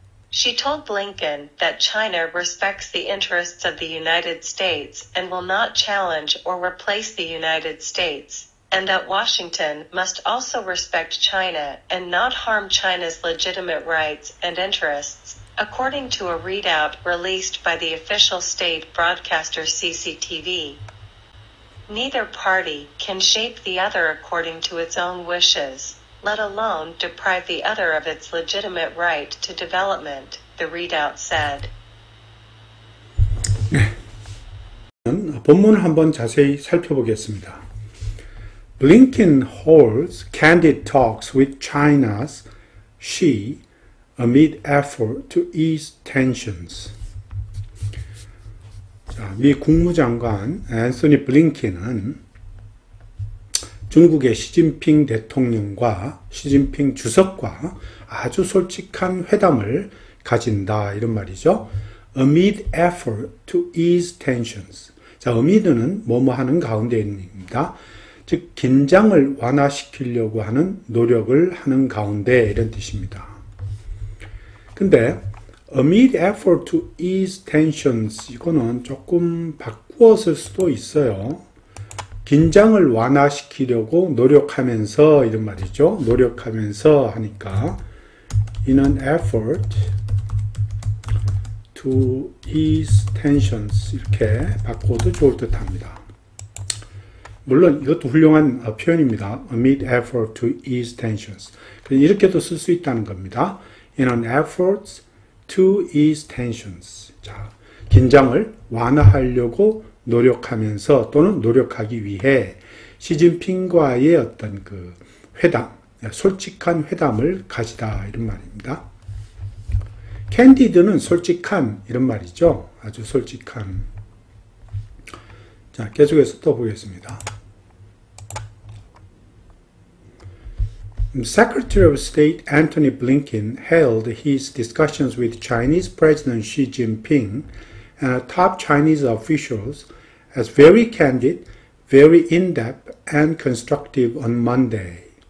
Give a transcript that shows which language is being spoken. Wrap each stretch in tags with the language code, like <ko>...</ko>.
<en>She told Blinken that China respects the interests of the United States and will not challenge or replace the United States, and that Washington must also respect China and not harm China's legitimate rights and interests, according to a readout released by the official state broadcaster CCTV. Neither party can shape the other according to its own wishes, let alone deprive the other of its legitimate right to development, the readout said.</en> <ko>본문을 한번 자세히 살펴보겠습니다.</ko> <en>Blinken holds candid talks with China's Xi amid effort to ease tensions.</en> <ko>자, 미 국무장관 앤서니 블링컨은 중국의 시진핑 대통령과 시진핑 주석과 아주 솔직한 회담을 가진다 이런 말이죠.</ko> <en>Amid effort to ease tensions.</en> <ko>자, amid는 뭐뭐 하는 가운데입니다. 즉 긴장을 완화시키려고 하는 노력을 하는 가운데 이런 뜻입니다. 근데</ko> <en>amid effort to ease tensions</en> <ko>이거는 조금 바꾸어 쓸 수도 있어요. 긴장을 완화시키려고 노력하면서 이런 말이죠. 노력하면서 하니까</ko> <en>in an effort to ease tensions</en> <ko>이렇게 바꿔도 좋을 듯 합니다. 물론 이것도 훌륭한 표현입니다.</ko> <en>amid effort to ease tensions.</en> <ko>이렇게도 쓸 수 있다는 겁니다.</ko> <en>in an effort to ease tensions.</en> <ko>자, 긴장을 완화하려고 노력하면서 또는 노력하기 위해 시진핑과의 어떤 그 회담, 솔직한 회담을 가지다 이런 말입니다. candid는 솔직한 이런 말이죠. 아주 솔직한. 자, 계속해서 또 보겠습니다.</ko> <en>Secretary of State Antony Blinken held his discussions with Chinese President Xi Jinping and top Chinese officials as very candid, very in-depth and constructive on Monday.</en>